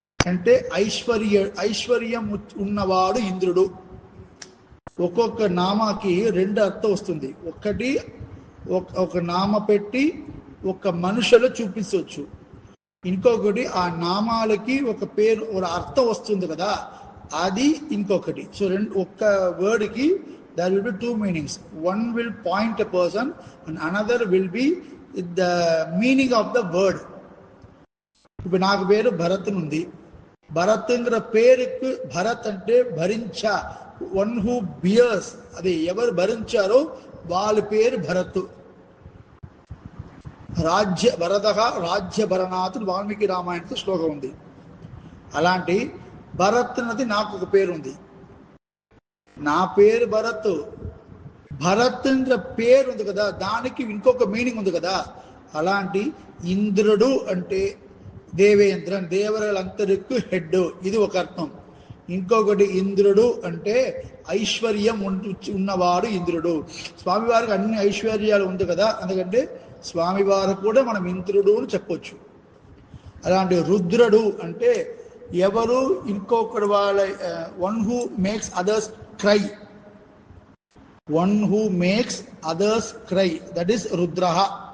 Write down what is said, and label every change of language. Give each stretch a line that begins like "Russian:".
Telugu: అంటే ఐశ్వర్యం ఉన్నవాడు ఇంద్రుడు. ఒక్కొక్క నామాకి రెండు అర్థం వస్తుంది. ఒకటి ఒక నామ పెట్టి ఒక మనుషులు చూపించవచ్చు, ఇంకొకటి ఆ నామాలకి ఒక పేరు ఒక అర్థం వస్తుంది కదా, అది ఇంకొకటి. సో ఒక్క వర్డ్కి
English: there will be two meanings. One will point a person and another will be the meaning of the word.
Telugu: ఇప్పుడు నాకు పేరు భరత్ ఉంది. భరత్ పేరుకు భరత్ అంటే భరించ,
English: one who bears,
Telugu: అది ఎవరు భరించారో వాళ్ళ పేరు భరత్. రాజ్య భరణాత్ వాల్మీకి రామాయణంతో శ్లోకం ఉంది. అలాంటి భరత్ అన్నది నాకు ఒక పేరు ఉంది, నా పేరు భరత్. భరత్ పేరు ఉంది కదా, దానికి ఇంకొక మీనింగ్ ఉంది కదా. అలాంటి ఇంద్రుడు అంటే దేవేంద్రన్, దేవతలందరికీ హెడ్, ఇది ఒక అర్థం. ఇంకొకటి ఇంద్రుడు అంటే ఐశ్వర్యం ఉన్నవాడు ఇంద్రుడు. స్వామివారికి అన్ని ఐశ్వర్యాలు ఉంది కదా, అందుకంటే స్వామివారు కూడా మనం ఇంద్రుడు అని చెప్పొచ్చు. అలాంటి రుద్రుడు అంటే ఎవరు ఇంకొకటి వాళ్ళ
English: One who makes others cry, one who makes others cry, that is Rudraha.